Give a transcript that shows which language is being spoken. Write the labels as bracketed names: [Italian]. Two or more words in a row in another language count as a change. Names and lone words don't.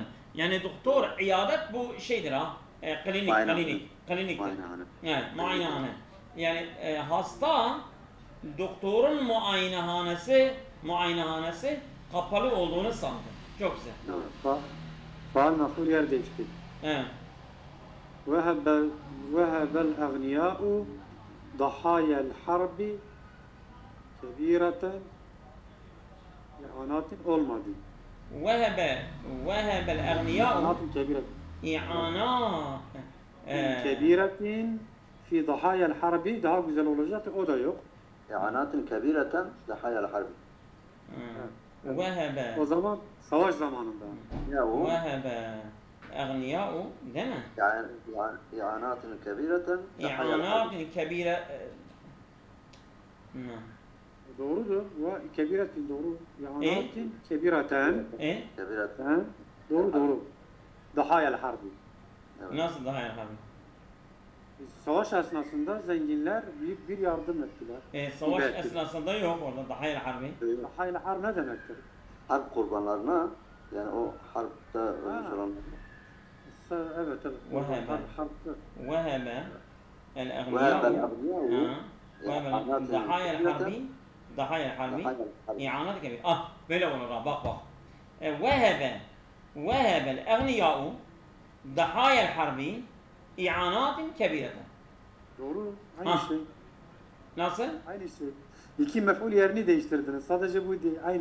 [Turkish] Yani doktor iyadet bu şeydir ha. Klinik. Evet, muayenehane. Yani hasta doktorun muayenehanesi kapalı olduğunu sandı. Çok güzel. Faal mef'ul yer değişti. Evet. [Arabic] وهب الأغنياء ضحايا الحرب كبيرة إعانات olmadı. وهب الأغنياء إعانات كبيرة. إعانات [Turkish] كبيرة [Arabic] في ضحايا الحرب [Turkish] daha güzel olacaktı. O da yok. [Arabic] إعانات كبيرة ضحايا الحرب. [Turkish] Vehebe. O zaman savaş zamanında. ياو [Arabic] وهب أغنياء [Turkish] değil mi? [Arabic] إعانات كبيرة ضحايا الحرب. إعانات كبيرة. [Turkish] Doğrudur. Ve kebiretin doğru. [Arabic] إعانات كبيرة. كبيرة. [Turkish] Ha? Doğru doğru. [Arabic] ضحايا الحرب. [Turkish] Nasıl daha yakın? Savaş esnasında zenginler büyük bir yardım ettiler. Savaş Evet. esnasında yok orada daha harbi. [Arabic] ضحايا الحرب [Turkish] ne demektir? Harp kurbanlarına yani o harpta ölmüş olan Evet evet. Vehebe. Harptır. Vehebe. El وهذا egniya'u. الأغنياء [Arabic] وهب ضحايا الحرب ضحايا الحرب. ضحايا الحرب. إعانات كبير. [Turkish] Ah böyle olur ha bak bak. Vehebe. [Arabic] وهب الأغنياء ضحايا الحرب. إعانات كبيرة. [Turkish] Doğru. Aynı Ah. şey. Nasıl? Aynı şey. İki mef'ul yerini değiştirdiniz. Sadece bu değil. Aynı.